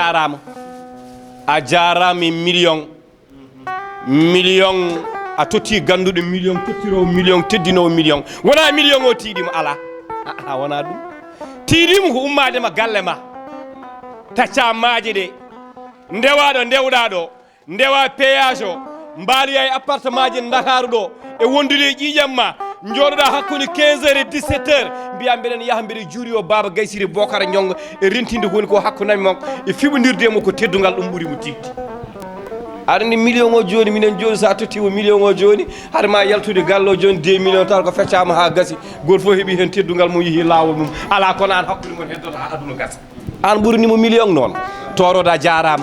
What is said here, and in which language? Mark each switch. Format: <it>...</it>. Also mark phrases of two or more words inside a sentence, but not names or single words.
<ff>a jarama e million a totti ganduɗo million tottirowo million teddinowo million wona million o tiiɗima ala wona ɗum tiiɗima ko ummadema galle ma tacca maaje ɗe ndewa ɗo ndewɗa ɗo ndewa péage o mbaaliya e appartement je Dakaru ɗo e wondude e ƴiƴam ma jooɗoɗa hakkude</ff> <fr>15 heures et 17 heures</fr> <ff>mbiya mbeɗen yaaha mbeɗe juuri o Baba Gaysiri Bocar Ñongo e rentinde ko woni ko hakkunami makko e fiɓodirdemo ko teddungal ɗum ɓuuri mo tigde aɗa andi million o joni minen joni sa tottimo million o joni haɗa ma yaltude galle o joni 2 millions taw ko feccama ha gasi goto fof heeɓi hen teddungal mum yeehi lawol mum ala kono an hakkude mon heddoto ha aduna gasa an ɓuranimo million noon toroɗo a jarama</ff>